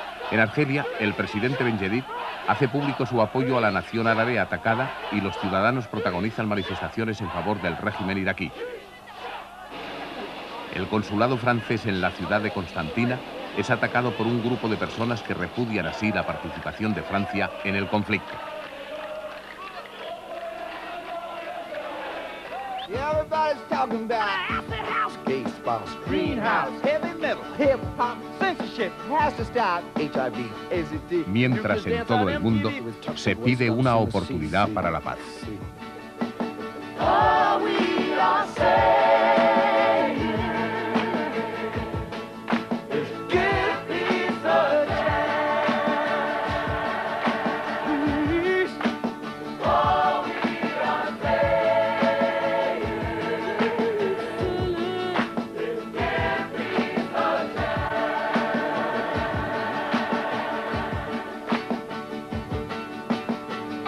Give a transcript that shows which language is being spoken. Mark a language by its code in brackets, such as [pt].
[es] En Argelia, el presidente Ben Yedid hace público su apoyo a la nación árabe atacada y los ciudadanos protagonizan manifestaciones en favor del régimen iraquí. El consulado francés en la ciudad de Constantina es atacado por un grupo de personas que repudian así la participación de Francia en el conflicto. [en] Everybody's talking about acid house, gay spouse, greenhouse, heavy metal, hip hop, censorship has to stop. HIV, AZT. [es] Mientras en todo el mundo se pide una oportunidad para la paz. [en] All we are saying is give peace a chance. All we are saying is give peace a chance.